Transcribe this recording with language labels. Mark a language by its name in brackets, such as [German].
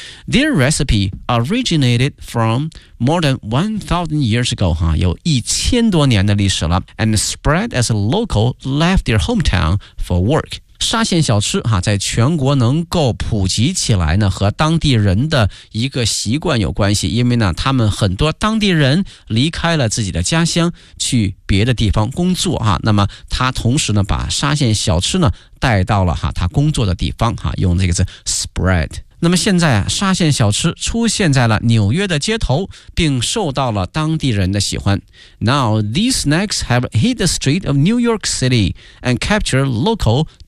[English] Their recipe originated from more than 1,000 years ago [Chinese] 哈，有1000多年的历史了， [English] and spread as a local left their hometown for work。 [Chinese] 沙县小吃哈，在全国能够普及起来呢，和当地人的一个习惯有关系。因为呢，他们很多当地人离开了自己的家乡，去别的地方工作哈。那么他同时呢，把沙县小吃呢带到了哈他工作的地方哈，用这个字 spread。那么现在啊，沙县小吃出现在了纽约的街头，并受到了当地人的喜欢。 [English] Now these snacks have hit the street of New York City and captured local.